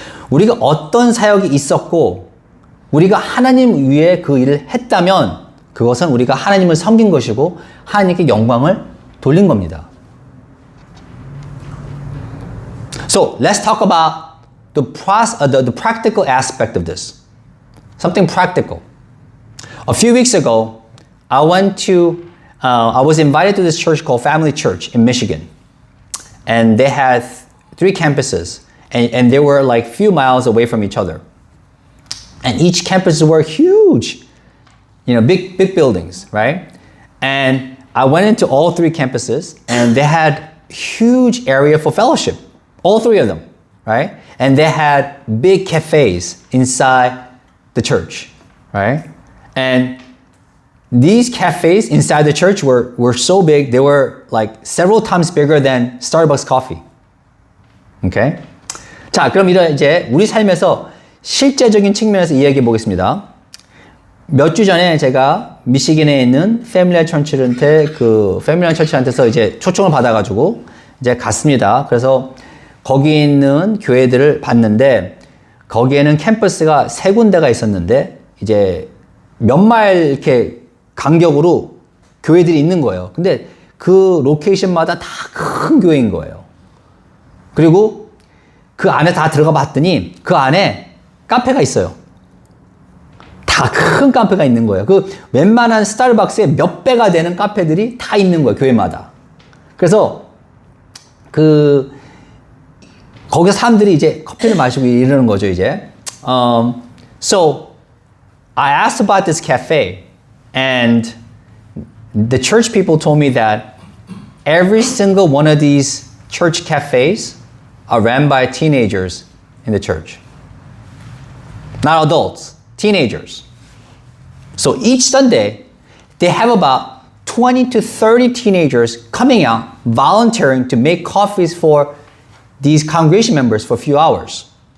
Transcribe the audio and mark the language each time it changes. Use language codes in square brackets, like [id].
[ko] 우리가 어떤 사역이 있었고 우리가 하나님 위해 그 일을 했다면 그것은 우리가 하나님을 섬긴 것이고 하나님께 영광을 돌린 겁니다. [en] So let's talk about the practical aspect of this. Something practical. A few weeks ago, I was invited to this church called Family Church in Michigan. And they had 3 campuses. And they were like few miles away from each other. And each campus were huge, big buildings, right? And I went into all 3 campuses and they had huge area for fellowship, all 3 of them, right? And they had big cafes inside the church, right? And these cafes inside the church were so big, they were like several times bigger than Starbucks coffee. Okay? [ko] 자, 그럼 이제 우리 삶에서 실제적인 측면에서 이야기해 보겠습니다. 몇 주 전에 제가 미시건에 있는 패밀리언 처치한테서 이제 초청을 받아가지고 이제 갔습니다. 그래서 거기 있는 교회들을 봤는데 거기에는 캠퍼스가 3군데가 있었는데 이제 몇 마일 이렇게 간격으로 교회들이 있는 거예요. 근데 그 로케이션마다 다 큰 교회인 거예요. 그리고 그 안에 다 들어가 봤더니 그 안에 카페가 있어요. 다 큰 카페가 있는 거예요. 그 웬만한 스타벅스의 몇 배가 되는 카페들이 다 있는 거예요. 교회마다. 그래서 거기 사람들이 이제 커피를 마시고 이러는 거죠, 이제. [en] So I asked about this cafe and the church people told me that every single one of these church cafes are ran by teenagers in the church. Not adults, teenagers. So each Sunday, they have about 20 to 30 teenagers coming out, volunteering to make coffees for these congregation members for a few hours.